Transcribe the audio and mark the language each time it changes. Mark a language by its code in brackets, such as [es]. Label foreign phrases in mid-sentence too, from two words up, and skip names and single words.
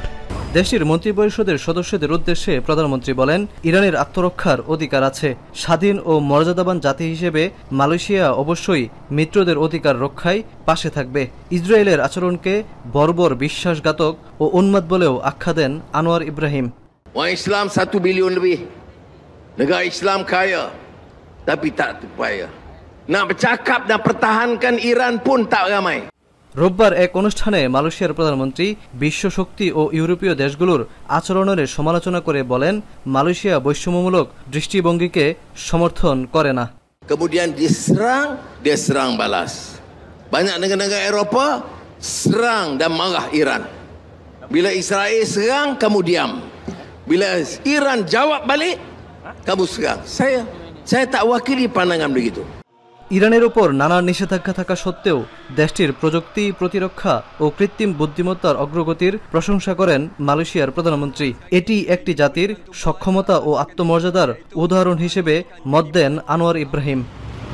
[bn] দেশটির মন্ত্রিপরিষদের সদস্যদের উদ্দেশ্যে প্রধানমন্ত্রী বলেন, ইরানের আত্মরক্ষার অধিকার আছে। স্বাধীন ও মর্যাদাবান জাতি হিসেবে মালয়েশিয়া অবশ্যই মিত্রদের অধিকার রক্ষায় পাশে থাকবে। ইসরায়েলের আচরণকে বর্বর, বিশ্বাসঘাতক ও উন্মাদ বলেও আখ্যা দেন আনোয়ার ইব্রাহিম। [ms] Orang Islam 1 bilion lebih. Negara Islam kaya, tapi tak terupaya. Nak bercakap dan pertahankan Iran pun tak ramai. [bn] রোববার এক অনুষ্ঠানে মালয়েশিয়ার প্রধানমন্ত্রী বিশ্ব শক্তি ও ইউরোপীয় দেশগুলোর আচরণের সমালোচনা করে বলেন, মালয়েশিয়া বৈষম্যমূলক দৃষ্টিভঙ্গিকে সমর্থন করে না। [ms] Kemudian dia serang balas. Banyak negara-negara Eropah serang dan marah Iran. Bila Israel serang, kamu diam. Bila Iran jawab balik, kamu serang. Saya tak wakili pandangan begitu. [bn] ইরানের ওপর নানা নিষেধাজ্ঞা থাকা সত্ত্বেও দেশটির প্রযুক্তি, প্রতিরক্ষা ও কৃত্রিম বুদ্ধিমত্তার অগ্রগতির প্রশংসা করেন মালয়েশিয়ার প্রধানমন্ত্রী। এটি একটি জাতির সক্ষমতা ও আত্মমর্যাদার উদাহরণ হিসেবে মত দেন আনোয়ার ইব্রাহিম।